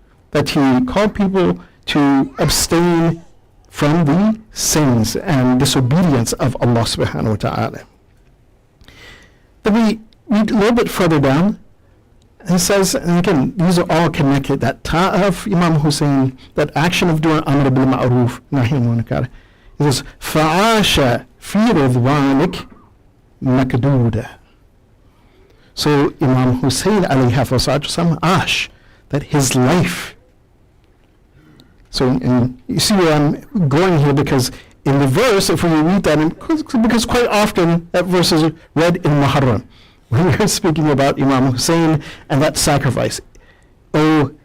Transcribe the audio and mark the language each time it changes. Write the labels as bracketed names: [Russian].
[English] That he called people to abstain from the sins and disobedience of Allah subhanahu wa ta'ala. Then we read a little bit further down. He says, and again, these are all connected, that ta'ah of Imam Hussain, that action of doing Amr bil Ma'ruf, Nahy al-Munkar. He says, [Arabic] فَعَاشَ فِي رِضْوَانِكَ مَكْدُودًا. [English] So Imam Hussain alayhi wasallam, Ash, that his life. So and you see where I'm going here, because in the verse, if we read that, because quite often that verse is read in Muharram, when we're speaking about Imam Hussain and that sacrifice. Oh